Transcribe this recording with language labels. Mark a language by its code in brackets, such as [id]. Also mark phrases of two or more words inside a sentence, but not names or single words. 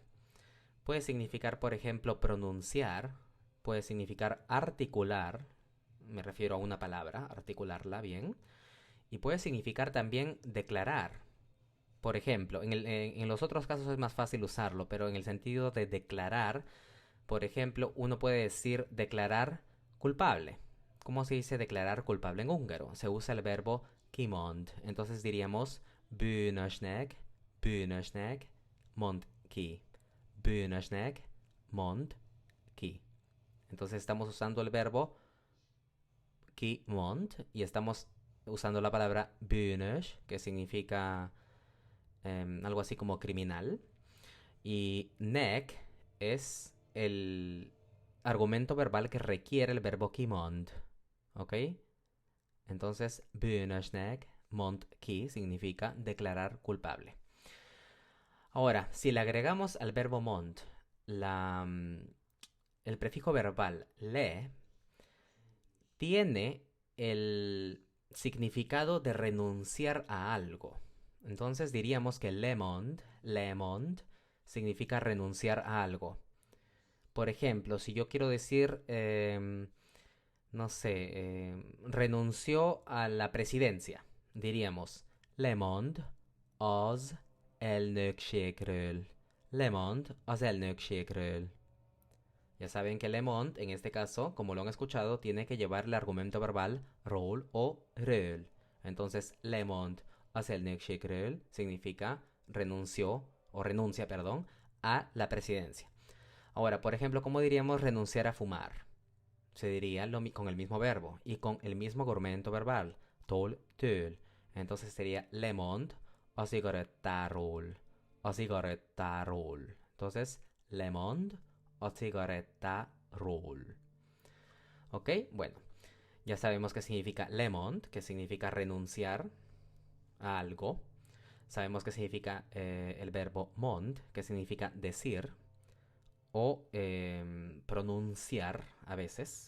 [es] Puede significar, por ejemplo, pronunciar, puede significar articular, me refiero a una palabra, articularla bien, y puede significar también declarar. Por ejemplo, en los otros casos es más fácil usarlo, pero en el sentido de declarar, por ejemplo, uno puede decir declarar culpable. ¿Cómo se dice declarar culpable en húngaro? Se usa el verbo kimond. Entonces diríamos [hu] bűnösnek, bűnösnek, mond ki. Bűnösnek, mond ki. [es] Entonces estamos usando el verbo ki mond y estamos usando la palabra bűnös, que significa algo así como criminal. Y nek es el argumento verbal que requiere el verbo ki mond. ¿Ok? Entonces, [hu] bűnösnek mond ki [es] significa declarar culpable. Ahora, si le agregamos al verbo mond el prefijo verbal le, tiene el significado de renunciar a algo. Entonces diríamos que lemond, significa renunciar a algo. Por ejemplo, si yo quiero decir, no sé, renunció a la presidencia, diríamos [hu] lemond az elnökségről. Lemond az elnökségről. [es] Ya saben que lemond, en este caso, como lo han escuchado, tiene que llevar el argumento verbal ról o röl. Entonces, [hu] lemond az elnökségről [es] significa renunció, o renuncia, perdón, a la presidencia. Ahora, por ejemplo, ¿cómo diríamos renunciar a fumar? Se diría con el mismo verbo y con el mismo argumento verbal, tol, töl. Entonces sería [hu] lemond o cigarettarol. O cigarettarol. Entonces, lemond o cigarettarol. [es] ¿Ok? Bueno, ya sabemos qué significa lemond, que significa renunciar a algo. Sabemos que significa el verbo mond, que significa decir o pronunciar a veces.